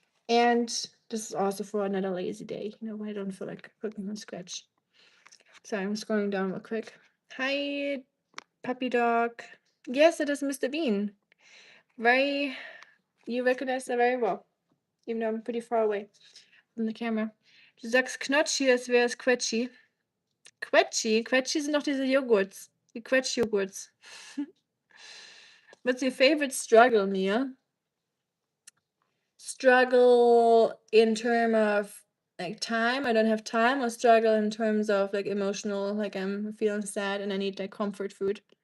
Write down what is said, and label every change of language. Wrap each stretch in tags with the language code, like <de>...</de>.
<en>And this is also for another lazy day, when I don't feel like cooking from scratch. So I'm scrolling down real quick. Hi, puppy dog. Yes, it is Mr. Bean. You recognize that very well, even though I'm pretty far away from the camera.</en> <de>Du sagst Knotschi, als wäre es Quetschi. Quetschi? Quetschi sind doch diese Joghurts. Die Quetsch-Joghurts.</de> <en>What's your favorite struggle, Mia? Struggle in terms of like time, I don't have time, or struggle in terms of like emotional, like I'm feeling sad and I need like comfort food.</en>